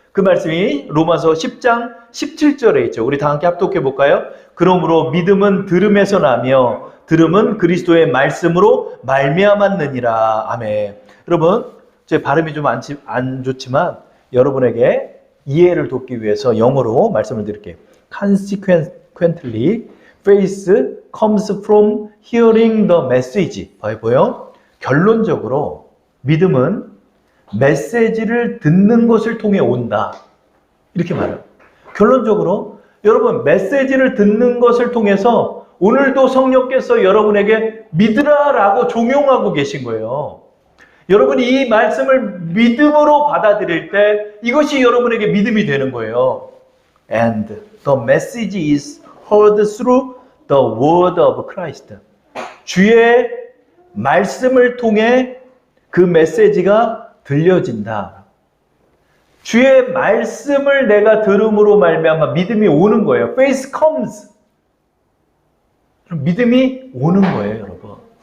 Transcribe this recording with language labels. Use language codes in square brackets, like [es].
[ko] 그 말씀이 로마서 10장 17절에 있죠. 우리 다 함께 합독해 볼까요? 그러므로 믿음은 들음에서 나며 들음은 그리스도의 말씀으로 말미암았느니라. 아멘. 여러분, 제 발음이 좀 안 좋지만 여러분에게 이해를 돕기 위해서 영어로 말씀을 드릴게요. [en] Consequently, faith comes from hearing the message. [ko] 보여? 결론적으로 믿음은 메시지를 듣는 것을 통해 온다. 이렇게 말해요. 결론적으로 여러분 메시지를 듣는 것을 통해서 오늘도 성령께서 여러분에게 믿으라라고 종용하고 계신 거예요. 여러분이 이 말씀을 믿음으로 받아들일 때 이것이 여러분에게 믿음이 되는 거예요. [en] And the message is heard through the word of Christ. [ko] 주의 말씀을 통해 그 메시지가 들려진다. 주의 말씀을 내가 들음으로 말미암아 믿음이 오는 거예요. [en] Faith comes. [ko] 믿음이 오는 거예요, 여러분.